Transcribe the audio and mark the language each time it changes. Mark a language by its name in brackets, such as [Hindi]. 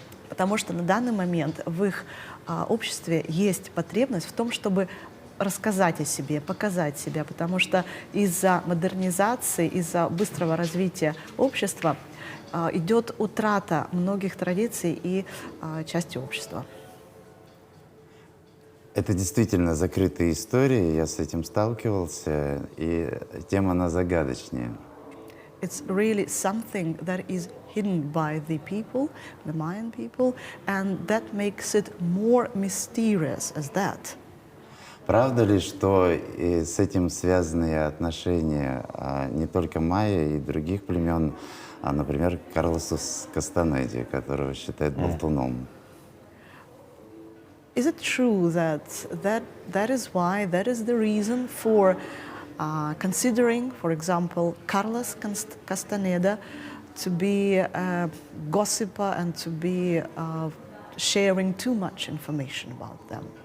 [Russian] Потому что на данный момент в их обществе есть потребность в том, чтобы рассказать о себе, показать себя, потому что из-за модернизации, из-за быстрого развития общества идет утрата многих традиций и части общества. Это действительно закрытые истории, я с этим сталкивался, и тема она загадочнее. [English] It's really something that is hidden by the people, the Mayan people, and that makes it more mysterious as that. [Russian] Правда ли, что и с этим связаны отношения не только майя и других племен, а, например, Карлоса Кастанеди, которого считают болтуном? [English] Is it true that is why, that is the reason for considering, for example, Carlos Castaneda to be a gossiper and to be sharing too much information about them?